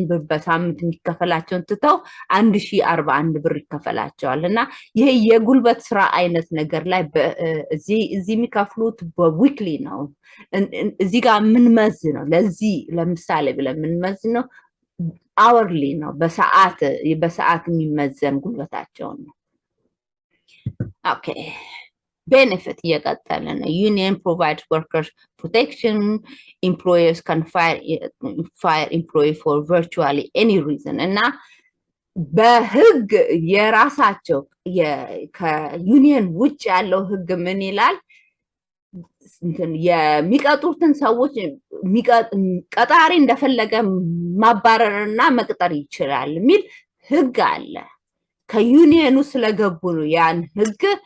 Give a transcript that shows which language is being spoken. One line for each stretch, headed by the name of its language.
Amharic: በሳምንት የሚከፈላቸውን ትተው 1041 ብር ይከፈላቸዋል። እና ይሄ የጉልበት ስራ አይነት ነገር ላይ እዚህ የሚከፍሉት በዊክሊ ነው። እዚህ ጋር ምን መዝ ነው ለዚህ ለምሳሌ ብለን ምን መዝ ነው አወርሊ ነው በሰዓት የሚመዘን ጉልበታቸው ነው። ኦኬ benefit እየቀጠለ ነው።
English: union provides workers protection. Employers can fire employee for virtually any reason.
Amharic: እና በህግ የራሳቸው ከዩኒየን ውጭ ያለው ህግ ምን ይላል? የሚቀጥሩትን ሰዎች ቀጣሪ እንደፈለገ ማባረርና መቅጠር ይችላል የሚል ህግ አለ። ከዩኒየኑ ስለገቡ ነው ያን ህግ